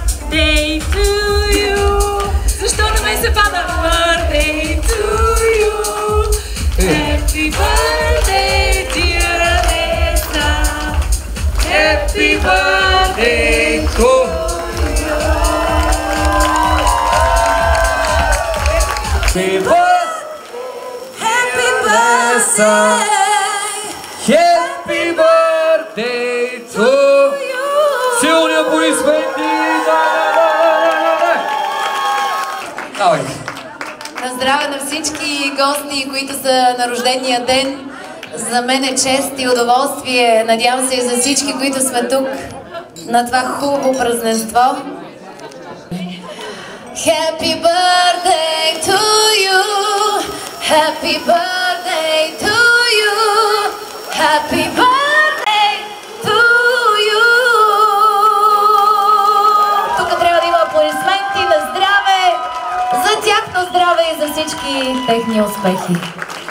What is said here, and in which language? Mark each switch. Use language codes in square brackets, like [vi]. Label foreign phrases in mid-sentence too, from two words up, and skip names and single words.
[en] birthday to you. [bg] Защо на мен се пада? [en] Birthday to you. Happy birthday, dear Vanessa. Happy birthday to you. Happy birthday. Happy birthday to you. [bg] Силни аплодисменти! Давай! На здраве на всички гости, които са на рождения ден. За мен е чест и удоволствие. Надявам се и за всички, които сме тук на това хубаво празненство. [en] Happy birthday to you. Happy birthday to you. Happy birthday to you. [bg] Тук трябва да има аплодисменти на здраве, за тяхно здраве и за всички техни успехи.